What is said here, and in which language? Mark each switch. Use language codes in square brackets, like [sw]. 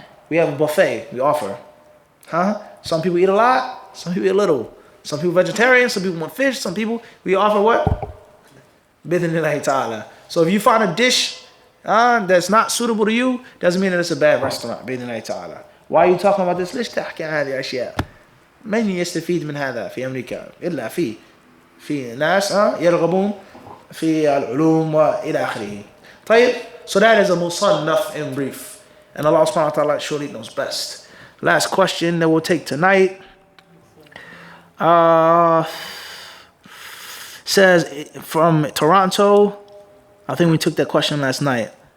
[en] We have a buffet we offer. Some people eat a lot, some people eat a little. Some people vegetarian, some people want fish, some people, we offer what? Bidhnillahi ta'ala. So if you find a dish that's not suitable to you, doesn't mean that it's a bad restaurant. Bidhnillahi ta'ala. Why are you talking about this? [ar] ليش تحكي عن هذه الأشياء؟ من يستفيد من هذا في أمريكا؟ إلا في ناس يرغبون في العلوم وإلى آخره. طيب, [en] so that is a musannaf in brief. And Allah subhanahu wa ta'ala surely knows best. Last question that we'll take tonight. Says from Toronto, I think we took that question last night.